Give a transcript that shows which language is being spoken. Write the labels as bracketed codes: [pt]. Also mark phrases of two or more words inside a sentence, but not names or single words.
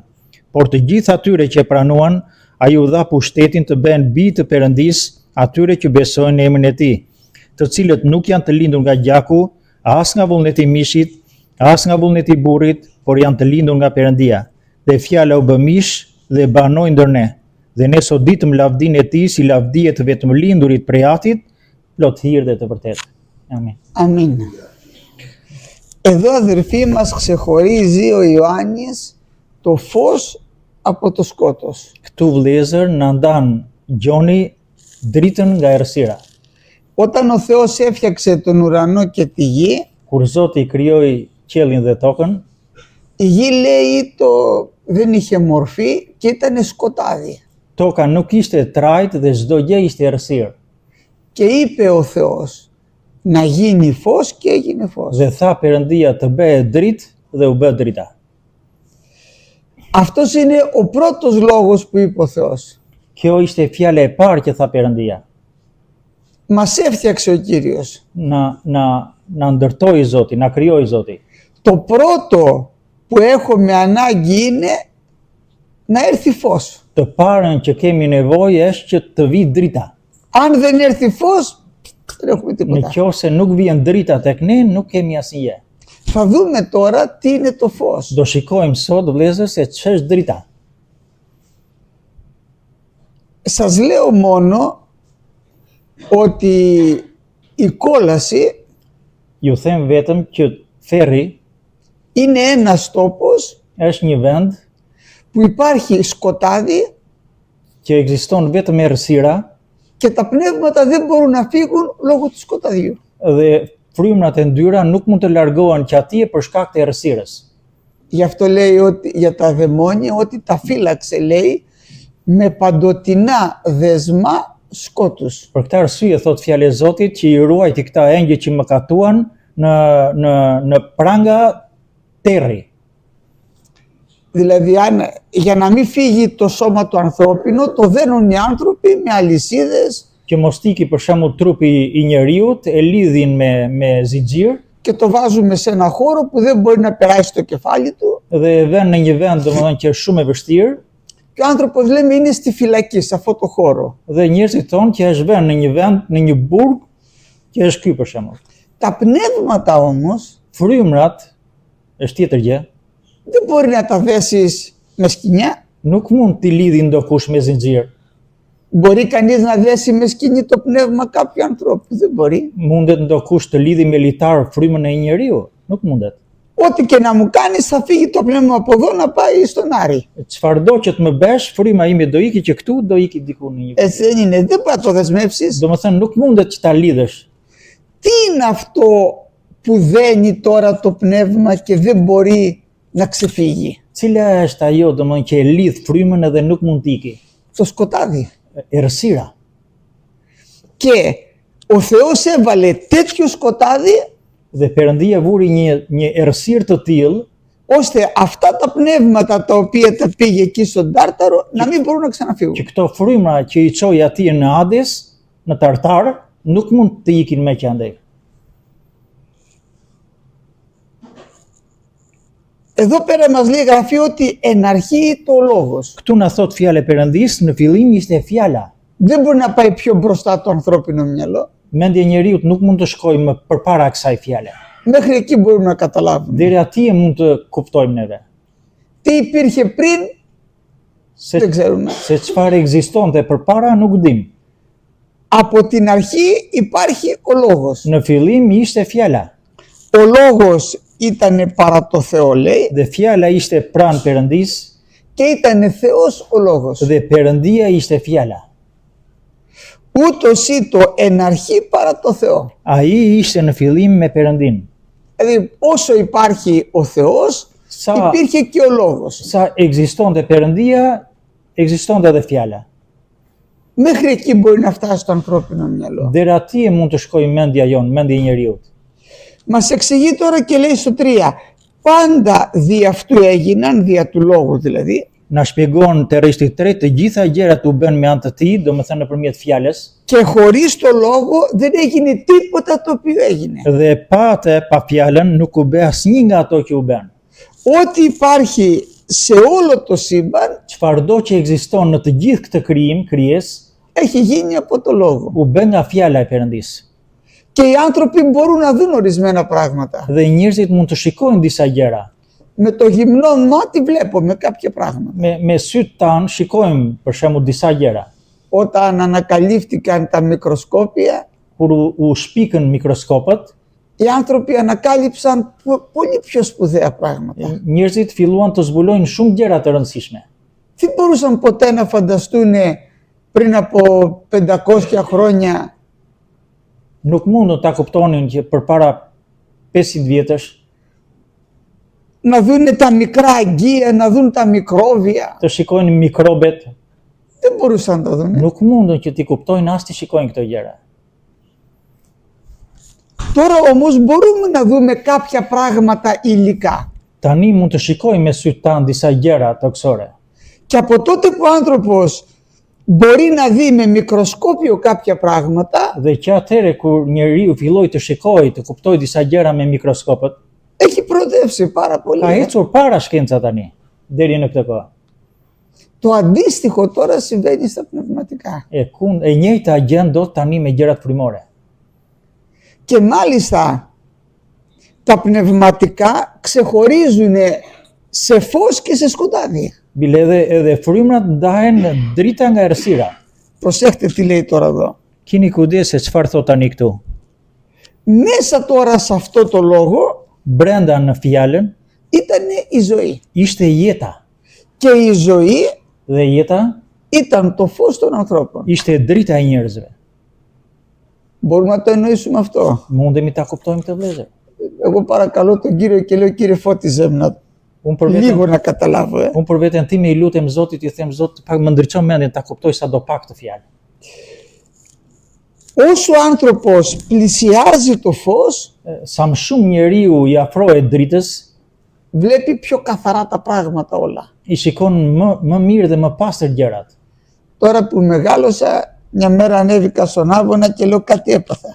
[sq] Por të gjithë atyre që e pranuan, ai u dha pushtetin të bëhen bij të Perëndis, atyre që besojnë në emrin e tij, të cilët nuk janë të lindur nga gjaku, as nga vullneti i mishit, as nga vullneti i burrit, por janë të lindur nga Perëndia. Dhe fjala u bë mish dhe banoi ndër ne. Dhe ne sot ditëm lavdinë e tij si lavdi e të vetëm lindurit prej Atit, plot hir dhe të vërtetë. Amin. [el] Αμήν. Εδώ αδερφοί μας ξεχωρίζει ο Ιωάννης το φως από το σκότος. [sq] Këtu vëllezër na ndan Gjoni dritën nga errësira. [el] Όταν ο Θεός έφτιαξε τον ουρανό και τη γη, [sq] Kur Zoti krijoi qiellin dhe tokën, [el] η γη λέει δεν είχε μορφή και ήταν σκοτάδι. [sq] toka nuk ishte trajt dhe çdo gjë ishte errësirë. [el] Και είπε ο Θεός να γίνει φως και έγινε φως. [sq] Dhe tha Perëndia të bëhet dritë dhe u bë drita. [el] Αυτός είναι ο πρώτος λόγος που είπε ο Θεός. [sq] Kjo ishte fjala e parë që tha Perëndia. [el] Μας έφτιαξε ο Κύριος. [sq] Na ndërtoi Zoti, na krijoi Zoti. [el] Το πρώτο που έχουμε ανάγκη είναι να έρθει φως. [sq] Të parën që kemi nevojë është që të vi drita. [el] Αν δεν έρθει φως, δεν έχουμε [sq] Në [el] τίποτα. [sq] qoftë nuk vjen drita tek ne, nuk kemi asnjë. [el] Θα δούμε τώρα τι είναι το φως. [sq] Do shikojmë sot vëllezër se ç'është drita. [el] Σας λέω μόνο ότι η κόλαση [sq] Ju them vetëm që ferri [el] είναι ένας τόπος [sq] është një vend [el] που υπάρχει σκοτάδι [sq] që ekziston vetëm errësira [el] και τα πνεύματα δεν μπορούν να φύγουν λόγω του σκοταδιού. [sq] dhe frymrat e ndyra nuk mund të largohen që atje për shkak të errësirës. [el] Γι' αυτό λέει ότι για τα δαιμόνια ότι τα φύλαξε, λέει, με παντοτινά δεσμά σκότους. [sq] Për këtë arsye thot fjalë e Zotit që i ruajti këta engjë që më katuan në pranga terri. [el] Δηλαδή για να μην φύγει το σώμα του ανθρώπινο, το δένουν οι άνθρωποι με αλυσίδες [sq] Që mos tiki për shembull trupi i njeriut, e lidhin me zinxhir [el] και το βάζουμε σε ένα χώρο που δεν μπορεί να περάσει το κεφάλι του [sq] dhe e vën në një vend domethënë që është shumë e vështirë [el] και ο άνθρωπος, λέμε, είναι στη φυλακή, σε αυτό το χώρο. [sq] dhe njerëzit thonë që është vënë në një vend, në një burg që është ky për shembull. [el] Τα πνεύματα όμως [sq] Frymrat është tjetër gjë, [el] δεν μπορεί να τα δέσεις με σκοινιά. [sq] nuk mund t'i lidhi ndokush me zinxhir. [el] Μπορεί κανείς να δέσει με σκηνή το πνεύμα κάποιου ανθρώπου? Δεν μπορεί. [sq] Mundet ndokush të lidhi me litar frymën e një njeriu? Nuk mundet. [el] Ό,τι και να μου κάνεις θα φύγει το πνεύμα από εδώ να πάει στον Άρη. [sq] Çfarëdo që të më bësh, fryma ime do iki që këtu, do iki diku në një. [el] Έτσι δεν είναι? Δεν μπορεί να το δεσμεύσεις. [sq] Domethënë nuk mundet që ta lidhësh. [el] Τι είναι αυτό που δένει τώρα το πνεύμα και δεν μπορεί να ξεφύγει? [sq] Cila është ajo domethënë që e lidh frymën edhe nuk mund të iki? [el] Το σκοτάδι. [sq] Errësira. [el] Και ο Θεός έβαλε τέτοιο σκοτάδι [sq] Dhe Perëndia vuri një errësirë të tillë [el] ώστε αυτά τα πνεύματα τα οποία τα πήγε εκεί στον Τάρταρο να μην μπορούν να ξαναφύγουν. [sq] që këto frymra që i çoi atje në Hades, në Tartar, nuk mund të ikin me që andej. [el] Εδώ πέρα μας λέει η Γραφή ότι εν αρχή το λόγος. [sq] Këtu na thot fjala e Perëndis, në fillim ishte fjala. [el] Δεν μπορεί να πάει πιο μπροστά το ανθρώπινο μυαλό. [sq] Mendja e njeriut nuk mund të shkojë më përpara kësaj fjale. [el] Μέχρι εκεί μπορούμε να καταλάβουμε. [sq] Deri atje mund të kuptojmë neve. [el] Τι υπήρχε πριν Δεν ξέρουμε. [sq] Se çfarë ekzistonte përpara nuk dim. [el] Από την αρχή υπάρχει ο λόγος. [sq] Në fillim ishte fjala [el] Ο λόγος ήταν παρά το Θεό, λέει, [sq] dhe fjala ishte pranë Perëndis [el] και ήταν Θεός ο λόγος. [sq] dhe Perëndia ishte fjala. [el] Ούτως ή το εν αρχή παρά το Θεό. [sq] Ai ishte në fillim me Perëndin. [el] Δηλαδή όσο υπάρχει ο Θεός, υπήρχε και ο λόγος. [sq] Sa ekzistonte Perëndia, ekzistonte edhe fjala. [el] Μέχρι εκεί μπορεί να φτάσει το ανθρώπινο μυαλό. [sq] Deri atje mund të shkojë mendja jon, mendja e njeriut. [el] Μας εξηγεί τώρα και λέει στο 3, πάντα δι' αυτού έγιναν, δια του λόγου δηλαδή, [sq] Na shpjegon te rreshti 3 të gjitha gjërat u bën me anë të tij, domethënë nëpërmjet fjalës, [el] και χωρίς το λόγο δεν έγινε τίποτα το οποίο έγινε. [sq] dhe pa atë, pa fjalën, nuk u bë asnjë nga ato që u bën. [el] Ό,τι υπάρχει σε όλο το σύμπαν [sq] Çfarëdo që ekziston në të gjithë këtë krijesë, [el] έχει γίνει από το λόγο. [sq] u bë nga fjala e Perëndis. [el] Και οι άνθρωποι μπορούν να δουν ορισμένα πράγματα. [sq] Dhe njerëzit mund të shikojnë disa gjëra. [el] Με το γυμνό μάτι βλέπουμε κάποια πράγματα. [sq] Me sytë tanë shikojmë për shembull disa gjëra. [el] Όταν ανακαλύφθηκαν τα μικροσκόπια, [sq] Kur u shpikën mikroskopët, [el] οι άνθρωποι ανακάλυψαν πολύ πιο σπουδαία πράγματα. [sq] njerëzit filluan të zbulojnë shumë gjëra të rëndësishme. [el] Δεν μπορούσαν ποτέ να φανταστούν πριν από 500 χρόνια [sq] Nuk mundën ta kuptonin që përpara 500 vjetësh [el] να δουν τα μικρά αγγεία, να δουν τα μικρόβια. [sq] të shikojnë mikrobet. [el] Δεν μπορούσαν να το δουν. [sq] Nuk mundën që t'i kuptojnë as t'i shikojnë këto gjëra. [el] Τώρα όμως μπορούμε να δούμε κάποια πράγματα υλικά. [sq] Tani mund të shikojmë me sytë tanë disa gjëra toksore. [el] Και από τότε που ο άνθρωπος μπορεί να δει με μικροσκόπιο κάποια πράγματα, [sq] Dhe që atëherë kur njeriu filloi të shikojë, të kuptojë disa gjëra me mikroskopët, [el] έχει προοδεύσει πάρα πολύ. [sq] ka ecur para shkenca tani, deri në këtë kohë. [el] Το αντίστοιχο τώρα συμβαίνει στα πνευματικά. [sq] E njëjta gjë ndodh tani me gjërat frymore. [el] Και μάλιστα τα πνευματικά ξεχωρίζουν σε φως και σε σκοτάδι. [sq] Bile edhe frymrat ndahen drita nga errësira. [el] Προσέχτε τι λέει τώρα εδώ. [sq] Kini kujdes se çfarë thot tani këtu. [el] Μέσα τώρα σε αυτό το λόγο [sq] Brenda në fjalën [el] ήταν η ζωή. [sq] ishte jeta [el] Και η ζωή [sq] dhe jeta [el] ήταν το φως των ανθρώπων. [sq] ishte drita e njerëzve. [el] Μπορούμε να το εννοήσουμε αυτό. [sq] Mundemi ta kuptojmë këtë vëllezër. [el] Εγώ παρακαλώ τον Κύριο και λέω Κύριε φώτιζε με να λίγο να καταλάβω. [sq] Unë për veten time i lutem Zotit, i them Zot, pak më ndriçon mendjen ta kuptoj sadopak këtë fjalë. [el] Όσο ο άνθρωπος πλησιάζει το φως, [sq] Sa më shumë njeriu i afrohet dritës, [el] βλέπει πιο καθαρά τα πράγματα όλα. [sq] i shikon më mirë dhe më pastër gjërat. [el] Τώρα που μεγάλωσα, μια μέρα ανέβηκα στον Άβωνα και λέω κάτι έπαθα.